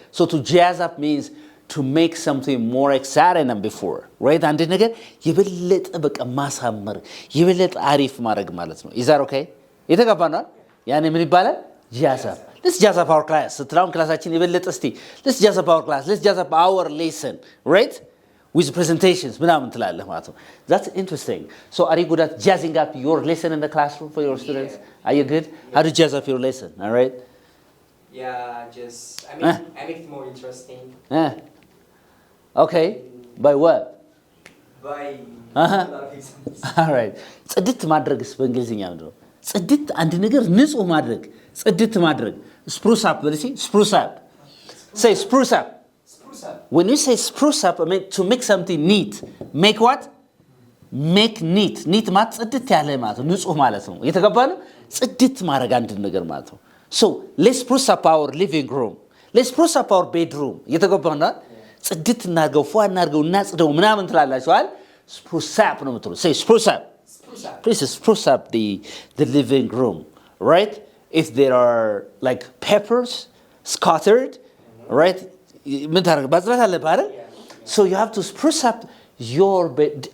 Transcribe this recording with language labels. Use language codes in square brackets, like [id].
[en] So to jazz up means to make something more exciting than before. Right? [am] አንድ ነገር የበለጠ በቃ ማሳመር የበለጠ አሪፍ ማድረግ ማለት ነው. [en] Is that okay? [am] የተጋባናል? ያኔ ምን ይባላል? [en] jazz up. Let's jazz up our class. [am] ስትራውን ክላሳችን የበለጠ እስቲ [en] let's jazz up our class. Let's jazz up our lesson. Right? With presentations [am] ምናምን ትላለህ ማለት ነው. [en] That's interesting. So are you good at jazzing up your lesson in the classroom for your students? Are you good? How to jazz up your lesson? All right? Yeah, I make it more interesting. Okay. By what? By Uh-huh. a lot of examples. All right. [am] ጽድት ማድረግስ በእንግሊዝኛ ምንድን ነው? ጽድት አንድ ነገር ንጹህ ማድረግ ጽድት ማድረግ spruce up በልሲ spruce up. [en] Say spruce up. Spruce up. When you say spruce up, I mean to make something neat. Make what? Make neat. [am] Neat ማለት ጽድት ያለ ማለት ነው። ንጹህ ማለት ነው። እየተገባ ነው? ጽድት ማድረግ አንድ ነገር ማለት ነው። [en] So, let's spruce up our living room. Let's spruce up our bedroom. [am] እየተገባ ነው? ጽድት እናድርገው፣ ፏ እናድርገው፣ እናጽደው ምናምን ትላላችሁ አይደል? [en] Spruce up [am] ነው የምትሉ። [en] Say spruce up. Spruce up. Please spruce up the living room, right? If there are like peppers scattered, right? [am] ምን ታደርግ ማጽዳት አለብህ አይደል? [en] So you have to spruce up your bed.